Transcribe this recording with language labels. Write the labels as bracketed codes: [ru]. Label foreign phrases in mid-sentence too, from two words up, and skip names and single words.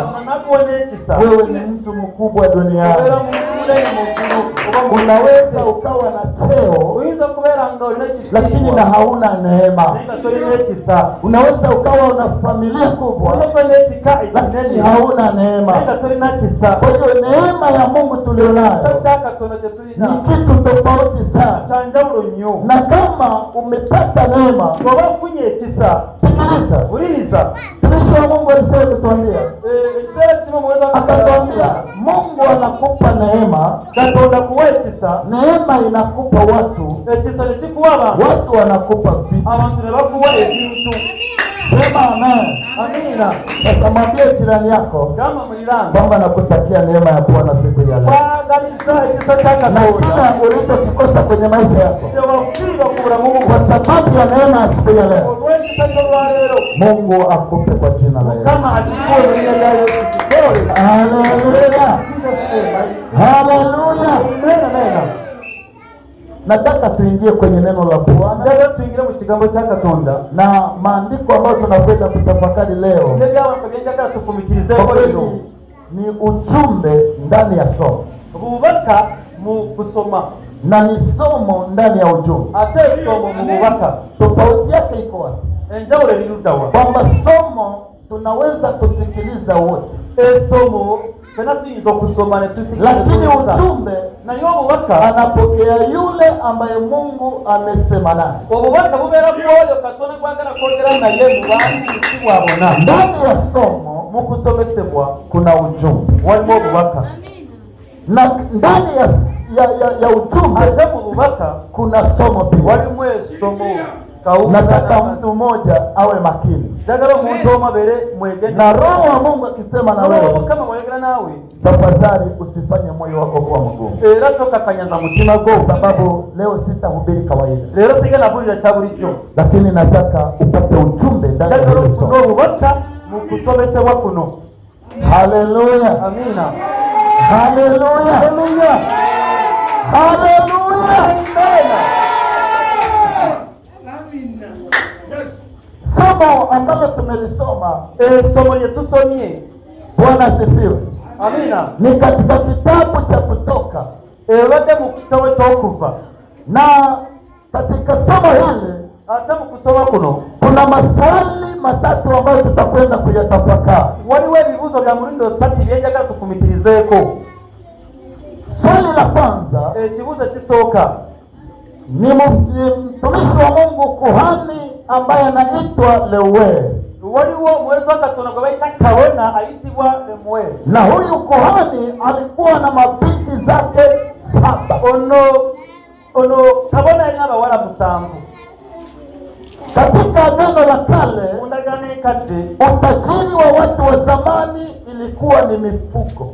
[lg] nakuwa n'ekisa, [sw] wewe ni mtu mkubwa [lg] obeera [sw] duniani. [lg] munene mukulu. [sw] Unaweza ukawa na cheo [lg] Oyinza okubeera nga olina [sw] lakini na [lg] ekitiibwa [sw] hauna neema. [lg] naye nga tolina ekisa. [sw] Unaweza ukawa una familia kubwa [lg] Oyinza okuba n'ekika [sw] lakini [lg] ekinene [sw] hauna [lg] naye [sw] neema. [lg] nga tolina kisa. [sw] Kwa hiyo neema ya Mungu [lg] Ekisa [sw] tulionayo [lg] kya Katonda kye tulina [sw] ni kitu tofauti sana. [lg] kya njawulo nnyo. [sw] Na kama umepata neema, [lg] Bw'oba ofunye ekisa, [sw] sikiliza, [lg] wuliriza. [sw] mtumishi wa Mungu alisema kutuambia, [lg] Ekiseera kimu muweza [sw] akatuambia Mungu anakupa neema, [lg] Katonda kuwekisa [sw] neema inakupa watu, [lg] ekisa ne kikuwa abantu, [sw] watu wanakupa vitu. [lg] abantu ne bakuwa ebintu. [sw] Sema amen. [lg] Amina. [sw] Sasa mwambie jirani yako [lg] Kama muliranga [sw] kwamba nakutakia neema ya Bwana siku ya leo, [lg] kwagalisa ekisa kya na Katonda [sw] kila ulichokikosa kwenye maisha yako [lg] kyewafirwa ku bulamu bwo [sw] kwa sababu ya neema ya siku ya leo, [lg] olw'ekisa ky'olwaleero [sw] Mungu akupe kwa jina la Yesu. [lg] Mukama akikuwe mu linnya lya Yesu. [sw] Haleluya, haleluya. Amen. Nataka tuingie kwenye neno la Bwana. [lg] Njagala tuingire mu kigambo kya Katonda [sw] Na maandiko ambayo tunakwenda kutafakari leo [lg] nebyawantu byenjagala tufumitirizeko [sw] kwa [lg] leero [sw] kweli ni ujumbe ndani ya somo, [lg] bubaka mu kusoma [sw] na ni somo ndani ya ujumbe. [lg] ate esomo mu bubaka. [sw] Tofauti yake iko wapi? [lg] Enjawulo eri ludda wa? [sw] Kwamba somo tunaweza kusikiliza wote, [lg] Esomo fena tuyinza okusoma ne tusikiriza, [sw] lakini ujumbe [lg] naye obubaka [sw] anapokea yule ambaye Mungu amesema naye. [lg] obubaka bubeera bwoyo Katonda gwagala kwogera naye mu bantu si bwabona. [sw] Ndani ya somo [lg] Mu kusomesebwa [sw] kuna ujumbe, [lg] walimu obubaka, [sw] na ndani ya ujumbe [lg] ate mu bubaka [sw] kuna somo pia. [lg] walimu esomo. [sw] Nataka mtu mmoja awe makini, [lg] Njagala omuntu omu abeere mwegende, [sw] na Roho wa Mungu akisema na wewe, [lg] Mukama bw'ayogera naawe [sw] tafadhali usifanye moyo wako kuwa mgumu, [lg] era tokakanyaza mutima gwo, [sw] kwa sababu leo sitahubiri kawaida, [lg] leero sigenda bulira kya bulijjo. [sw] lakini nataka upate ujumbe ndani ya [lg] Njagala [sw] hili [lg] ofune [sw] somo. [lg] obubaka mu kusomesebwa kuno. [sw] Haleluya, [lg] Amiina. [sw] haleluya, [lg] Haleluya. [sw] haleluya. Somo ambalo tumelisoma, [lg] Esomo lye tusomye, [sw] Bwana asifiwe, [lg] amiina, [sw] ni katika kitabu cha Kutoka, [lg] ebadde mu kitabo ky'Okuva. [sw] na katika somo hili [lg] Ate mu kusoma kuno [sw] kuna maswali matatu ambayo tutakwenda kuyatafakari. [lg] waliwo ebibuuzo bya mulundi 3 byenjagala tufumitirizeeko. [sw] Swali la kwanza [lg] Ekibuuzo ekisooka, [sw] ni mtumishi wa Mungu kuhani ambaye anaitwa Lewi, [lg] waliwo omuweereza wa Katonda gwe bayita Kabona ayitibwa Lemuweli. [sw] na huyu kuhani alikuwa na mabinti zake 7. [lg] Ono Kabona yalina abawala 7. [sw] Katika Agano la Kale, [lg] Mu ndagaano enkadde [sw] utajiri wa watu wa zamani ilikuwa ni mifugo,